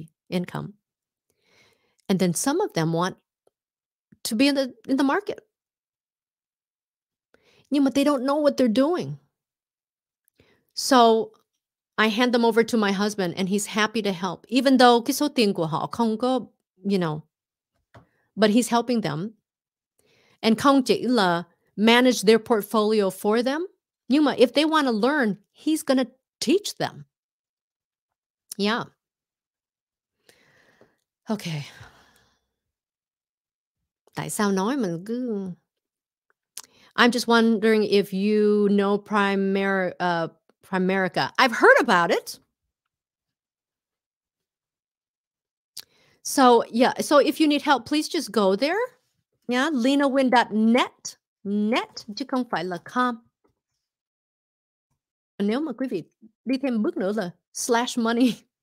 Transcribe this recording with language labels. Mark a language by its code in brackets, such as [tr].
[en] And then some of them want to be in the market. [vi] Nhưng mà [en] they don't know what they're doing. So I hand them over to my husband and he's happy to help. Even though [vi] cái số tiền của họ không có, [en] but he's helping them. And [vi] không chỉ là [en] manage their portfolio for them, [vi] nhưng mà [en] if they want to learn, he's going to teach them. Yeah. Okay. [vi] Tại sao nói mình cứ... [en] I'm just wondering if you know Primerica. I've heard about it. So, yeah. So if you need help, please just go there. Yeah. LenaWin.net. [vi] Net, chứ không phải là com. Nếu mà quý vị đi thêm bước nữa là /money.